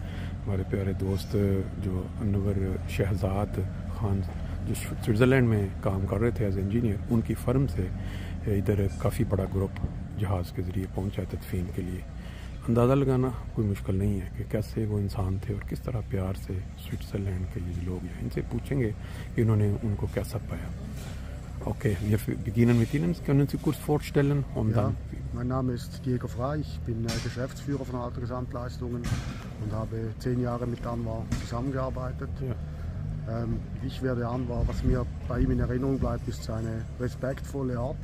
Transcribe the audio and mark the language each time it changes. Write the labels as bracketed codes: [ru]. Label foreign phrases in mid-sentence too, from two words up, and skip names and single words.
[ur] ہمارے پیارے دوست جو انور شہزاد خان جو سوئٹزرلینڈ میں کام کر رہے تھے [en] as engineer, [ur] ان کی فرم سے ادھر کافی بڑا گروپ جہاز کے ذریعے پہنچا تدفین کے لیے. اندازہ لگانا کوئی مشکل نہیں ہے کہ کیسے وہ انسان تھے اور کس طرح پیار سے سوئٹزرلینڈ کے یہ لوگ ہیں. ان سے پوچھیں گے کہ انہوں نے ان کو کیسا پایا. [de] Okay, wir beginnen mit Ihnen. Können Sie kurz vorstellen? Und Ja, dann, mein Name ist Diego Frey, ich bin Geschäftsführer von Alter Gesamtleistungen und habe 10 Jahre mit Anwar zusammengearbeitet. ja. Ich werde Anwar, was mir bei ihm in Erinnerung bleibt, ist seine respektvolle Art.